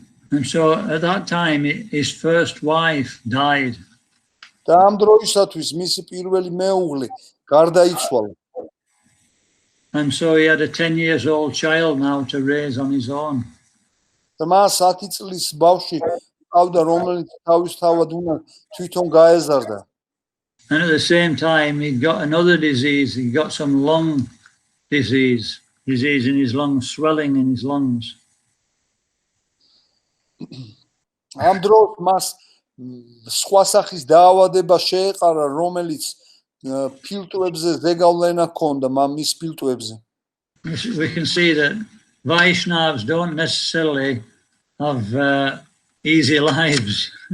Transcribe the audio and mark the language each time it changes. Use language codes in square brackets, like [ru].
[en] And so at that time his first wife died. [ka] და ამ დროისათვის მისი პირველი მეუღლე გარდაიცვალა. [en] And so he had a 10 years old child now to raise on his own. [ka] და მას 10 წლის ბავშვი ყავდა, რომელიც თავისთავად უნდა თვითონ გაეზარდა. [en] And at the same time he got another disease. He got some lung disease in his lungs, swelling in his lungs. [ka] ამ დროს მას სხვა სახის დაავადება შეეყარა, რომელიც ფილტვებზე ზეგავლენა ჰქონდა, მის ფილტვებზე. [en] We can see that Vaishnavas don't necessarily have easy lives.